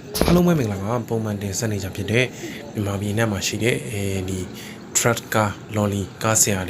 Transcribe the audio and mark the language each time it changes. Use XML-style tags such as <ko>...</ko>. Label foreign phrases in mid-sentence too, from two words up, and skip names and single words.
<my>အားလုံးပဲမင်္ဂလာပါပုံမှန်တင်ဆက်နေကြဖြစ်တဲ့မြန်မာပြည်နဲ့မှာရှိတဲ့ဒီ</my> <en>truck car lorry</en> <my>ကားဆရာတွေ</my>